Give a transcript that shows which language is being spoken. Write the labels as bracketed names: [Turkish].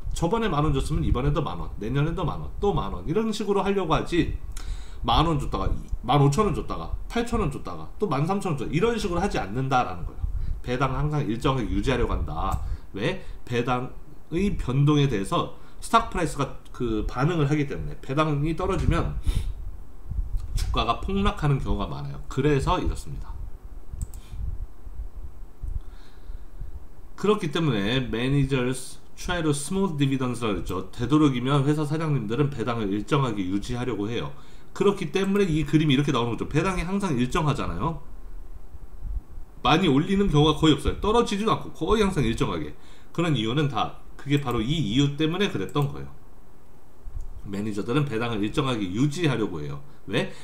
[Korean] 저번에 만원 줬으면 이번에도 만원, 내년에도 만원, 또 만원, 이런 식으로 하려고 하지, 만원 줬다가 15,000원 줬다가 8,000원 줬다가 또 13,000원 줬다가 이런 식으로 하지 않는다라는 거예요. 배당을 항상 일정하게 유지하려고 한다. 왜? 배당의 변동에 대해서 스탁 프라이스가 그 반응을 하기 때문에, 배당이 떨어지면 주가가 폭락하는 경우가 많아요. 그래서 이렇습니다. 그렇기 때문에 [English] managers try to smooth dividends라고 했죠. [Korean] 되도록이면 회사 사장님들은 배당을 일정하게 유지하려고 해요. 그렇기 때문에 이 그림이 이렇게 나오는 거죠. 배당이 항상 일정하잖아요. 많이 올리는 경우가 거의 없어요. 떨어지지도 않고 거의 항상 일정하게. 그런 이유는 다 그게 바로 이 이유 때문에 그랬던 거예요. 매니저들은 배당을 일정하게 유지하려고 해요. 왜?